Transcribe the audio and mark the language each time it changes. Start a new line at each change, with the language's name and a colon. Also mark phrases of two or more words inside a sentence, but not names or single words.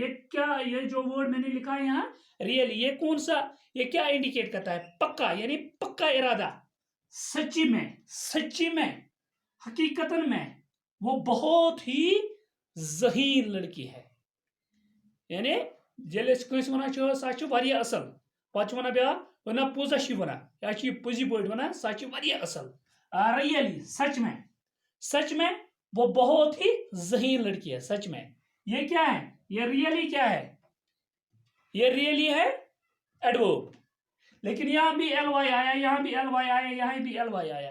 Hindi: ये क्या, ये जो वर्ड मैंने लिखा है यहाँ रियली, ये कौन सा, ये क्या इंडिकेट करता है? पक्का, यानी पक्का इरादा, सच्ची में, सच्ची में, हकीकतन में वो बहुत ही ज़हीन लड़की है।
Kashmiri: यानी जेल कंस वन सह असल, पे वन ब्या वना पोजा वन, या पुजि पे वन सह असल।
Hindi: रियली, सच में, सच में वो बहुत ही ज़हीन लड़की है, सच में। ये क्या है? ये रियली क्या है? ये रियली है एडवर्ब, लेकिन यहां भी ly आया, यहां भी ly आया, यहां भी ly आया।